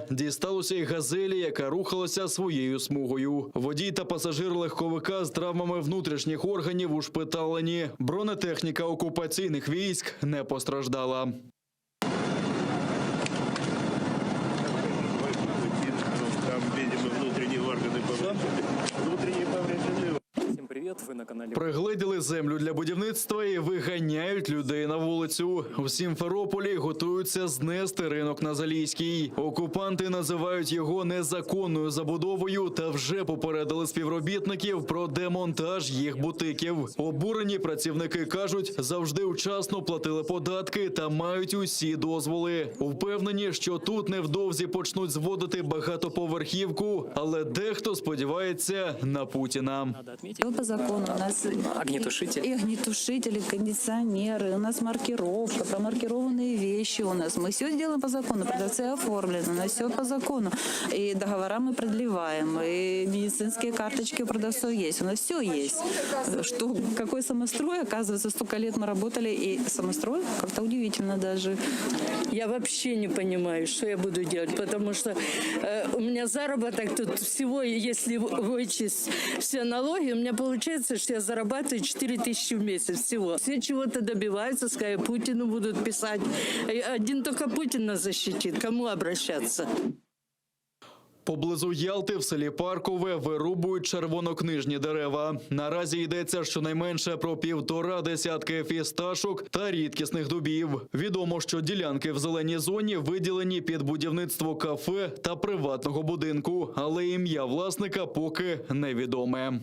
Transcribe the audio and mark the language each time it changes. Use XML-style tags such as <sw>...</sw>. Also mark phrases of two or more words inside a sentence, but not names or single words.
<uk>Дісталося й «Газелі», яка рухалася своєю смугою. Водій та пасажир легковика з травмами внутрішніх органів ушпиталені. Бронетехніка окупаційних військ не постраждала.</uk> <ru>Там, видимо, внутренние органы повреждены. Внутренние повреждены. Всем привет, вы на канале.</ru> <uk>Пригледіли землю для будівництва і виганяють людей на вулицю. В Сімферополі готуються знести ринок на Залізькій. Окупанти називають його незаконною забудовою та вже попередили співробітників про демонтаж їх бутиків. Обурені працівники кажуть, завжди вчасно платили податки та мають усі дозволи. Впевнені, що тут невдовзі почнуть зводити багатоповерхівку, але дехто сподівається на Путіна.</uk> <ru>По закону у нас огнетушители. И огнетушители, кондиционеры, у нас маркировка, промаркированные вещи у нас. Мы все делаем по закону, продавцы оформлены, у нас все по закону. И договора мы продлеваем, и медицинские карточки у продавцов есть, у нас все есть. Что, какой самострой, оказывается, столько лет мы работали, и самострой как-то удивительно даже. Я вообще не понимаю, что я буду делать, потому что у меня заработок тут всего, если вычесть все налоги, у меня получается, что я зарабатываю 4 тысячи в месяц всего. Все чего-то добиваются, скажут, Путину будут писать. Один только Путин нас защитит. Кому обращаться?</ru> <uk>Поблизу Ялти в селі Паркове вирубують червонокнижні дерева. Наразі йдеться щонайменше про 1,5 десятки фісташок та рідкісних дубів. Відомо, що ділянки в зеленій зоні виділені під будівництво кафе та приватного будинку, але ім'я власника поки невідоме.</uk>